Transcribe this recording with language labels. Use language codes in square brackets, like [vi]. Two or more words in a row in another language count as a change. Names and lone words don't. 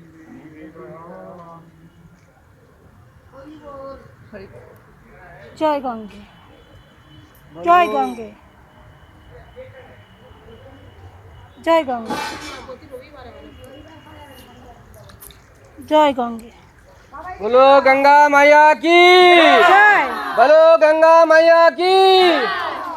[bn] জয় গঙ্গে, জয় গঙ্গে, জয় গঙ্গে, জয় গঙ্গে। [hi] बोलो गंगा मैया की [bn] জয়। [hi] बोलो गंगा मैया की